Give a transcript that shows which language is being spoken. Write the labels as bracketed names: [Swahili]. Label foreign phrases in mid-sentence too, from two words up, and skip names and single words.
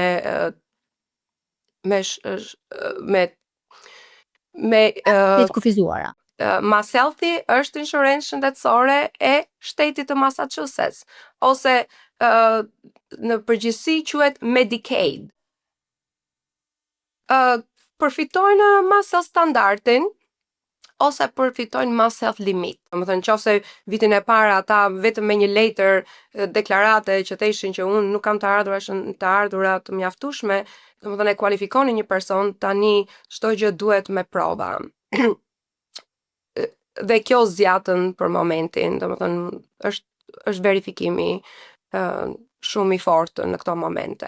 [Albanian] të kufizuara. Mass Healthy është inshurencë shëndetësore e shtetit të Massachusetts, ose në përgjithësi quhet Medicaid. Përfitojnë mass health standardin ose përfitojnë mass health limit. Domethënë nëse vitin e parë ata vetëm me një letër deklarate që theshin që unë nuk kam të ardhura të mjaftueshme, domethënë e kualifikonin një person, tani çdo gjë duhet me prova. Dhe kjo zjatën për momentin, domethënë është verifikimi shumë i fortë në këto momente.